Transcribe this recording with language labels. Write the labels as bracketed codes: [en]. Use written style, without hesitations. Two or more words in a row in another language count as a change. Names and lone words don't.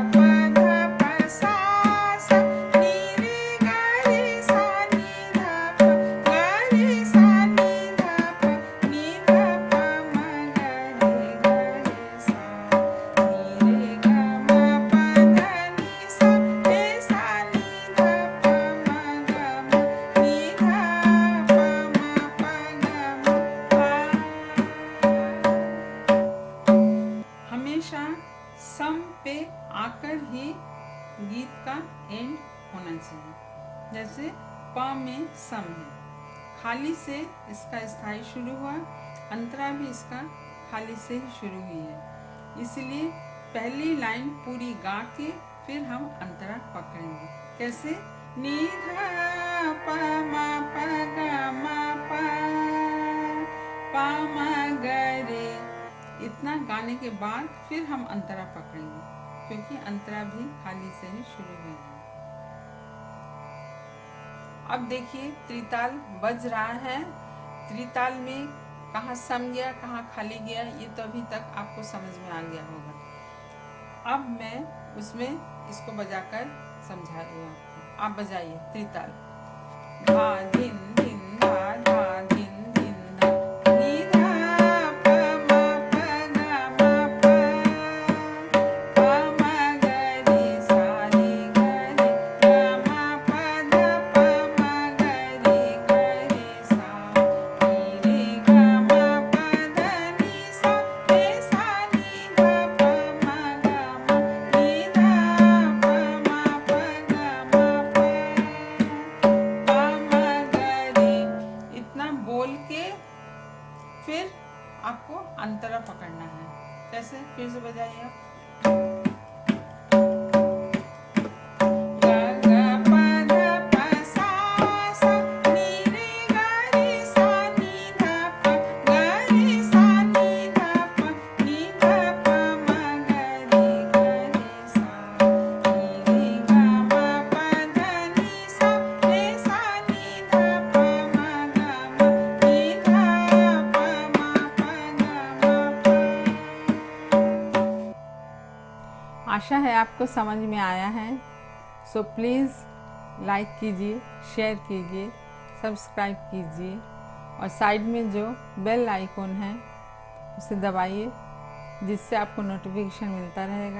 [hi] प ध प सा सा नी रे ग रे सा नी ध प ग रे सा नी ध प नी ध प म ग रे ग रे सा नी रे ग म प ध नि सा रे सा नी ध प म ग म नी ध प म प ग म प। हमेशा सम पे आकर ही गीत का एंड होना चाहिए। जैसे प में सम है, खाली से इसका स्थाई शुरू हुआ, अंतरा भी इसका खाली से ही शुरू हुई है। इसलिए पहली लाइन पूरी गा के फिर हम अंतरा पकड़ेंगे। कैसे? नी धा प म प ग म प म ग रे। इतना गाने के बाद फिर हम अंतरा पकड़ेंगे, क्योंकि अंतरा भी खाली से ही शुरू हुई है। अब देखिए त्रिताल बज रहा है। त्रिताल में कहाँ सम गया, कहाँ खाली गया, ये तो अभी तक आपको समझ में आ गया होगा। अब मैं उसमें इसको बजाकर समझा रही हूँ आपको। आप बजाइए त्रिताल। धा धिन धिन धा धा धिन धिन धा नी धा प म प ग म प प म ग रे सा रे ग रे ग म प ध प म ग रे ग रे सा नी रे ग म प ध नि सा रे सा नी ध प म ग म नी ध प म प ग म प प म ग रे। इतना बोल के फिर आपको अंतरा पकड़ना है। कैसे? फिर से बजाइए आप। ग ग प ध प सा सा नी रे ग रे सा नी ध प ग रे सा नी ध प नी ध प म ग रे ग रे सा नी रे ग म प ध नि सा रे सा नी ध प म ग म नी ध प म प ग म प। आशा है आपको समझ में आया है। [en] so please [hi] लाइक कीजिए, शेयर कीजिए, सब्सक्राइब कीजिए और साइड में जो बेल आइकॉन है उसे दबाइए, जिससे आपको नोटिफिकेशन मिलता रहेगा।